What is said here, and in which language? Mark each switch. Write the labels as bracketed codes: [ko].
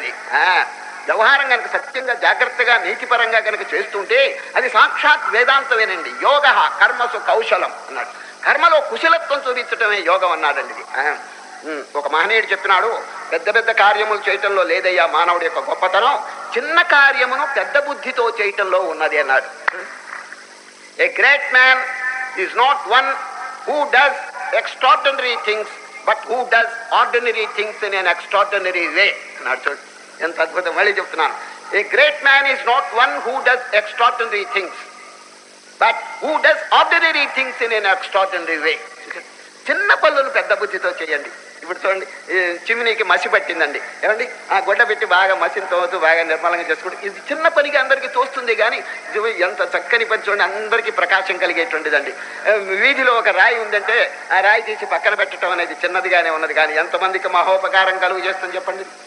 [te] ఇది వ్యవహారం కనుక సత్యంగా జాగ్రత్తగా నీతిపరంగా కనుక చేస్తుంటే అది సాక్షాత్ వేదాంతమేనండి. యోగ కర్మసు కౌశలం అన్నాడు. కర్మలో కుశలత్వం చూపించటమే యోగం అన్నాడండి. ఇది ఒక మహనీయుడు చెప్పినాడు, పెద్ద పెద్ద కార్యములు చేయటంలో లేదయ్యా మానవుడి యొక్క గొప్పతనం, చిన్న కార్యమును పెద్ద బుద్ధితో చేయటంలో ఉన్నది అన్నాడు. [en] a great man is not one who does extraordinary things but who does ordinary things in an extraordinary way [te] అన్నాడు. చూడు ఎంత అద్భుతం. మళ్ళీ చెప్తున్నాను, [en] A great man is not one who does extraordinary things but who does ordinary things in an extraordinary way. [te] చిన్న పనులను పెద్ద బుద్ధితో చేయండి. ఇప్పుడు చూడండి, చిమ్నీకి మసి పట్టిందండి, ఏమండి ఆ గొడ్డ పెట్టి బాగా మసిని తోతూ బాగా నిర్మలంగా చేసుకుంటే ఇది చిన్న పనిగా అందరికీ తోస్తుంది, కానీ ఇది ఎంత చక్కని పని చూడండి, అందరికీ ప్రకాశం కలిగేటువంటిదండి. వీధిలో ఒక రాయి ఉందంటే ఆ రాయి తీసి పక్కన పెట్టడం అనేది చిన్నదిగానే ఉన్నది, కానీ ఎంతమందికి మహోపకారం కలుగు చేస్తుంది చెప్పండి.